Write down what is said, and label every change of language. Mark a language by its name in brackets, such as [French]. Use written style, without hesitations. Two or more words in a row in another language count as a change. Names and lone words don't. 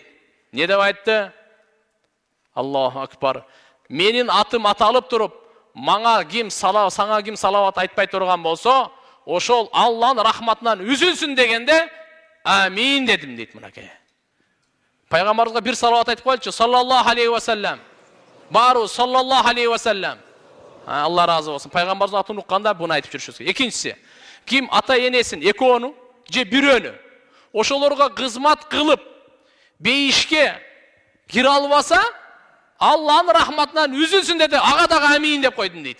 [Kyrgyz] Не деп айтты? [Arabic] الله أكبر. [Kyrgyz] Менин атым аталып туруп, сага ким салават айтпай турган болсо, ошол Алланын рахматынан үзүлсүн дегенде амин дедим дейт мынакей. Пайгамбарыбызга бир салават айтып коелучу, [Arabic] صلى الله عليه وسلم. Бару صلى الله عليه وسلم. [Kyrgyz] Алла разы болсун. Пайгамбарыбыздын атын укканда буну айтып жүрүшүбүз керек. Экинчиси, ким ата энесин, экөөнү же бирөөнү ошолорго кызмат кылып, бейишке кире албаса, Алланын рахматынан үзүлсүн деди, ага дагы амин деп койдум дейт.